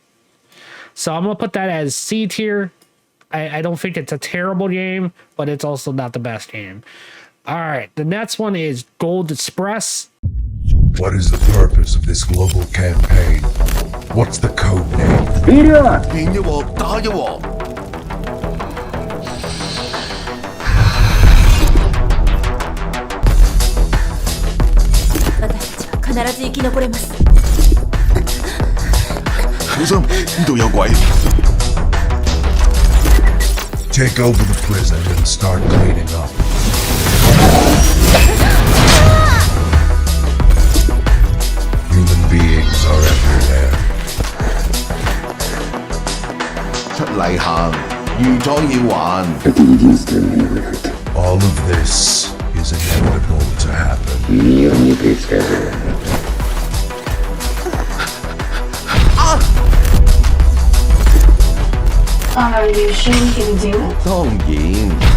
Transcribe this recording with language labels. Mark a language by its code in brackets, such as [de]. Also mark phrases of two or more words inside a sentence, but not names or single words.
[en] So I'm going to put that as C tier. I don't think it's a terrible game, but it's also not the best game. All right, the next one is Gold Express. What is the purpose of this global campaign? What's the code name? [yue] 變咗鑊，打咗鑊。 [ja] 私たちは必ず生き残れます。 [yue] 小心，呢度有鬼。 [en] Take over the prison and start cleaning up. Human beings are everywhere. [yue] 出嚟行，預咗要還。 [en] All of this is inevitable to happen. Are you sure you can do it? [yue] 當然，